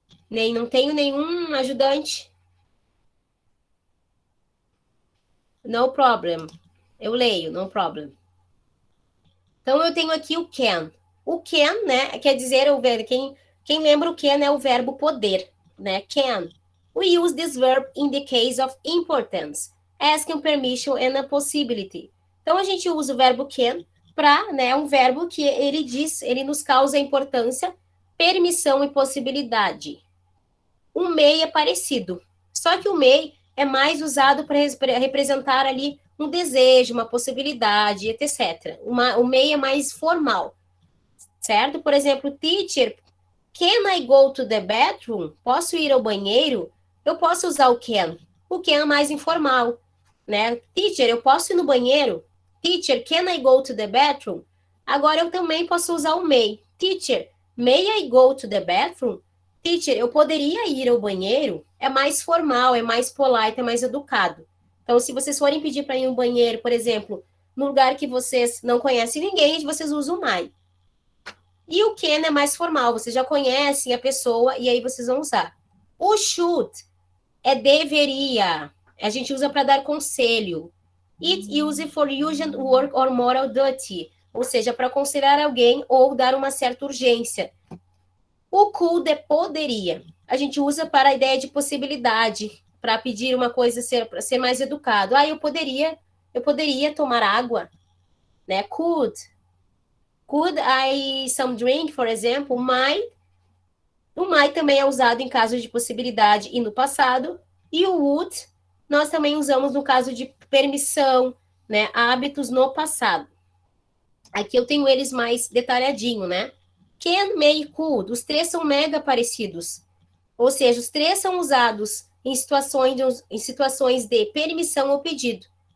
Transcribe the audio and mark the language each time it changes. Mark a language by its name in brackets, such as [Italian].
[Portuguese] Não tenho nenhum ajudante. [English] No problem. [Portuguese] Eu leio, [English] no problem. [Portuguese] Então, eu tenho aqui o can. O can, né, quer dizer, quem lembra o can é o verbo poder, né? [English] Can. We use this verb in the case of importance, asking permission and a possibility. [Portuguese] Então, a gente usa o verbo can para, né, um verbo que ele nos causa importância, permissão e possibilidade. O may é parecido, só que o may é mais usado para representar ali um desejo, uma possibilidade, etc. O may é mais formal, certo? Por exemplo, teacher, [English] can I go to the bathroom? [Portuguese] Posso ir ao banheiro? Eu posso usar o can. O can é mais informal, né? Teacher, eu posso ir no banheiro? [English] Teacher, can I go to the bathroom? [Portuguese] Agora eu também posso usar o may. [English] Teacher, may I go to the bathroom? [Portuguese] Teacher, eu poderia ir ao banheiro? É mais formal, é mais polite, é mais educado. Então, se vocês forem pedir para ir ao banheiro, por exemplo, no lugar que vocês não conhecem ninguém, vocês usam o may. E o can é mais formal, vocês já conhecem a pessoa e aí vocês vão usar. O should é deveria. A gente usa para dar conselho. [English] It used for urgent work or moral duty. [Portuguese] Ou seja, para aconselhar alguém ou dar uma certa urgência. O could é poderia. A gente usa para a ideia de possibilidade, para pedir uma coisa para ser mais educado. Ah, eu poderia tomar água, né? [English] Could I some drink, for example? [Portuguese] O might também é usado em casos de possibilidade e no passado. E o would nós também usamos no caso de permissão, né? Hábitos no passado. Aqui eu tenho eles mais detalhadinho, né? Can, may, could. Os três são mega parecidos. Ou seja, os três são usados em situações de permissão ou pedido.